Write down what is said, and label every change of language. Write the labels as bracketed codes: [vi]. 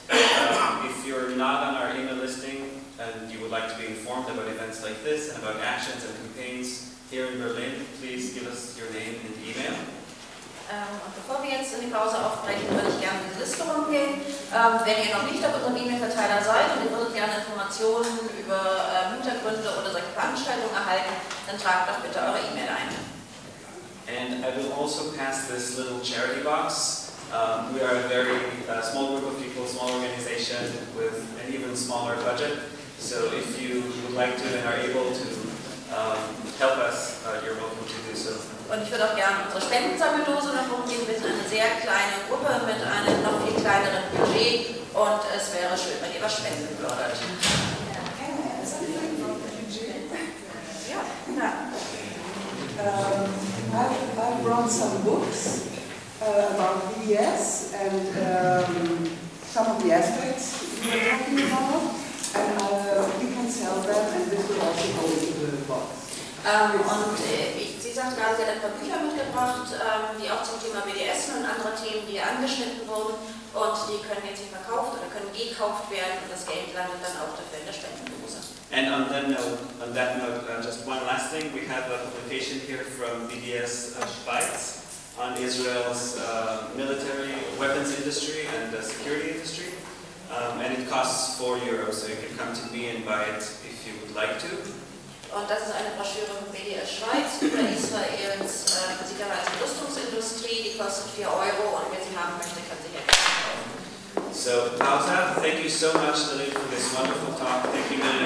[en] If you're not on our email listing and you would like to be informed about events like this and about actions and campaigns here in Berlin, please give us your name and email. [de] Und bevor wir jetzt in die Pause aufbrechen, würde ich gerne diese Liste rumgehen. Wenn ihr noch nicht auf unserem E-Mail-Verteiler seid und ihr würdet gerne Informationen über Hintergründe oder solche Veranstaltungen erhalten, dann tragt doch bitte eure E-Mail ein. [en] And I will also pass this little charity box. We are a very small group of people, small organization with an even smaller budget. So if you would like to and are able to help us, you're welcome to do so. [de] Und ich würde auch gerne unsere Spendensammeldose noch umgeben. Wir sind eine sehr kleine Gruppe mit einem noch viel kleineren Budget und es wäre schön, wenn ihr was spenden würdet. [en] I brought some books about VES and some of the aspects you were talking about, and we can sell them, and this will also go into the box. [de] Und Sie sagten gerade, Sie haben ein paar Bücher mitgebracht, die auch zum Thema BDS und andere Themen, die angeschnitten wurden, und die können jetzt nicht verkauft oder können gekauft werden, und das Geld landet dann auch dafür in der Spendendose. [en] And on that note, just one last thing. We have a publication here from BDS Schweiz on Israel's military weapons industry and the security industry. And it costs 4 euros, so you can come to me and buy it if you would like to. [de] Und das ist eine Broschüre von BDS Schweiz über Israels Sicherheits- und Rüstungsindustrie. Die kostet 4 Euro und wer sie haben möchte, kann sie gerne kaufen. [en] So, Alta, thank you so much, Lily, for this wonderful talk. Thank you, Lily.